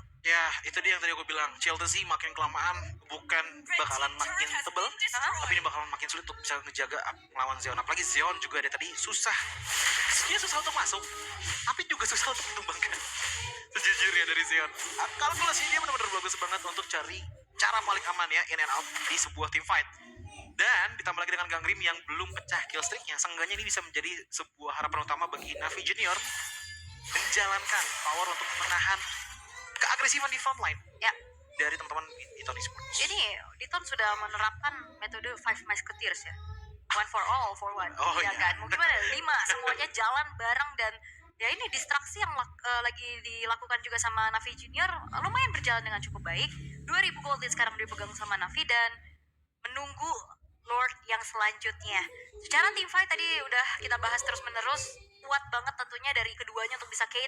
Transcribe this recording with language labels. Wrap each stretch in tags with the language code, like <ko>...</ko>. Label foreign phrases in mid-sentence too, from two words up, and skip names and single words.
<id>Ya, itu dia yang tadi aku bilang. Childish makin kelamaan bukan bakalan makin tebel, tapi ini bakalan makin sulit untuk bisa ngejaga melawan Zeon. Apalagi Zeon juga dari tadi susah. Dia susah untuk masuk, tapi juga susah untuk ditumbangkan. Sejujurnya dari Zeon, kalkulasi dia benar-benar bagus banget untuk cari cara paling aman ya</id> <en>in and out</en> <id>di sebuah</id> <en>team fight.</en> <id>Dan ditambah lagi dengan Gangrim yang belum pecah</id> <en>kill streaknya,</en> <id>seenggaknya ini bisa menjadi sebuah harapan utama bagi Navi Junior menjalankan power untuk menahan keagresivan di frontline Ya, dari teman-teman Itoon Esports. ini Diton sudah menerapkan metode Five Musketeers ya.</id> <en>One for all, for one.</en> <id>Oh, ya iya. kan? Mungkin ada 5 semuanya jalan bareng, dan ya ini distraksi yang lagi dilakukan juga sama Navi Junior lumayan berjalan dengan cukup baik. 2000 gold sekarang dipegang sama Navi dan menunggu Lord yang selanjutnya. Secara</id> <en>team fight</en> <id>tadi udah kita bahas terus menerus, kuat banget tentunya dari keduanya untuk bisa Kate.</id>